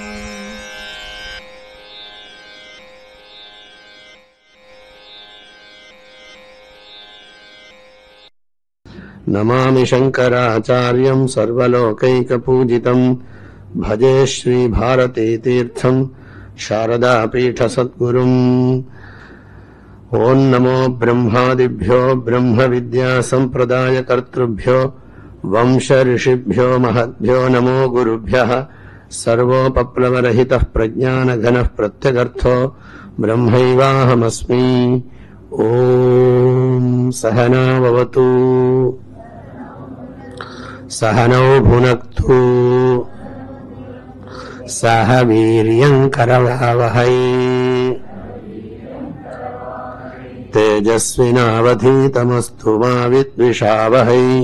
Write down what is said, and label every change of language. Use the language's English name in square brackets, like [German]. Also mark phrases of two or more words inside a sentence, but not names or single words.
[Sanskrit] नमामि शङ्कराचार्यम् सर्वलोकैकपूजितम्. भजे श्री भारती तीर्थम् शारदा पीठ सद्गुरुम्. ओम् नमो ब्रह्मादिभ्यो ब्रह्म विद्या संप्रदाय कर्तृभ्यो वंश ऋषिभ्यो महद्भ्यो नमो गुरुभ्यः. सर्वोपप्लवरहितः प्रज्ञानघनः प्रत्यगर्थो ब्रह्मैवाहमस्मि. ओम सहना भवतु सहनौ भुनक्तु सह वीर्यं करवावहै तेजस्विनावधीतमस्तु मा विद्विषावहै.